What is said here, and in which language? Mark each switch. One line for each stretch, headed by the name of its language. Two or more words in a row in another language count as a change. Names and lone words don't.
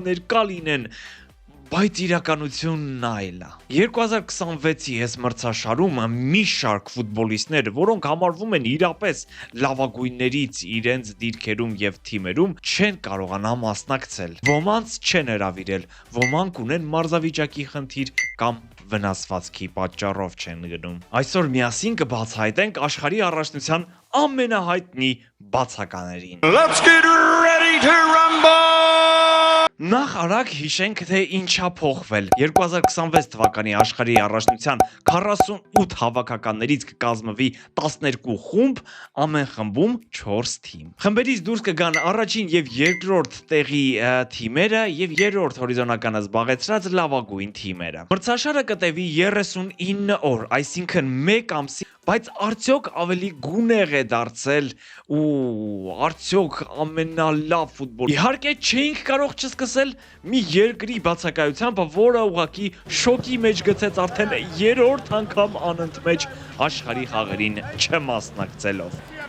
Armenian: ներկա լինեն, բայց իրականությունն այլ է։ 2026-ի այս մրցաշարում մի շարք ֆուտբոլիստներ, որոնք համարվում են իրապես լավագույններից իրենց դիրքերում եւ թիմերում, չեն կարողանա մասնակցել։ Ոմանց չեն հրավիրել, ոմանք ունեն մարզավիճակի խնդիր կամ վնասվածքի պատճառով չեն գնում։ Այսօր միասին կբացահայտենք աշխարհի առաջնության ամենահայտնի բացականերին։
English: Let's get ready to rumble!
Armenian: Նախ արագ հիշենք, թե ինչա փոխվել։ 2026 թվականի աշխարհի առաջնության 48 հավաքականներից կկազմվի 12 խումբ, ամեն խմբում 4 թիմ։ Խմբերից դուրս կգան առաջին եւ երկրորդ տեղի թիմերը եւ երրորդ հորիզոնականը զբաղեցրած լավագույն թիմերը։ Մրցաշարը կտևի 39 օր, այսինքն 1 ամսի, բայց արդյոք ավելի գունեղ է դարձել ու արդյոք ամենալավ ֆուտբոլ։ Իհարկե չէինք կարող չսկսել մի երկրի բացակայությամբ, որը ուղղակի շոկի մեջ գցեց արդեն 3-րդ անգամ անընդմեջ աշխարհի խաղերին չմասնակցելով։